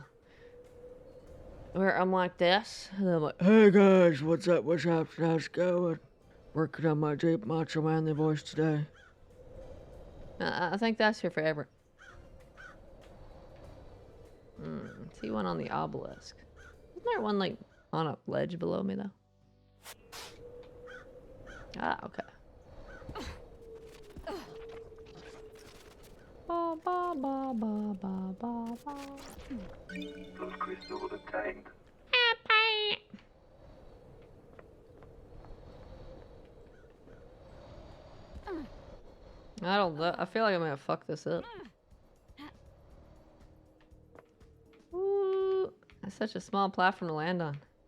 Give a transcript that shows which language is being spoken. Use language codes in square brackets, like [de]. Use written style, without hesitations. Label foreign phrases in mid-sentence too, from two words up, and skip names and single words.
[en] Where I'm like this, and I'm like, hey guys, what's up, how's it going? Working on my deep macho manly voice today. I think that's your favorite. See one on the obelisk. Isn't there one like on a ledge below me though? Ah, okay. Ba ba ba ba ba ba ba. Those crystals obtained. I don't know. I feel like I'm gonna fuck this up. Ooh, that's such a small platform to land on.